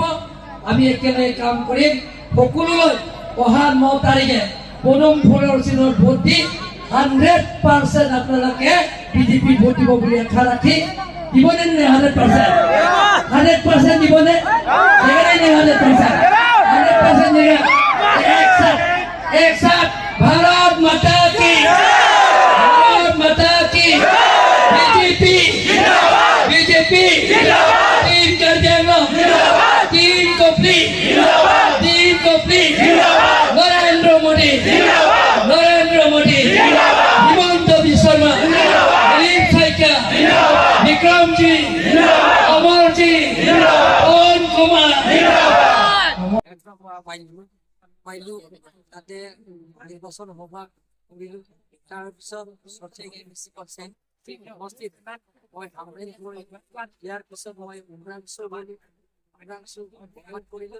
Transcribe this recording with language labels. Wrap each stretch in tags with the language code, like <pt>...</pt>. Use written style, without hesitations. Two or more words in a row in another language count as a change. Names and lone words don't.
<as>আমি একেলগে কাম কৰিম। সকলোলৈ অহা 9 তাৰিখে পদুম ফুলৰ চিনত ভোট দি 100% আপোনালোকে BJP ভোট দিব বুলি আশা ৰাখি দিবনে নে? 100% দিবনে? 100% देगा।</as> <hi>एक साथ भारत माता की, भारत माता की, BJP टीम कर देंगे, टीम को प्लीज, नरेंद्र मोदी, हिमंत बिश्व शर्मा, दिलीप साइकिया, विक्रम जी, अमर जी, पवन कुमार।</hi> <as>পাইলো তাতে নিৰ্বাচন সভা কৰিলো। তাৰপিছত মই ইয়াৰ পিছত মই উমৰাংশু কৰিলো।</as>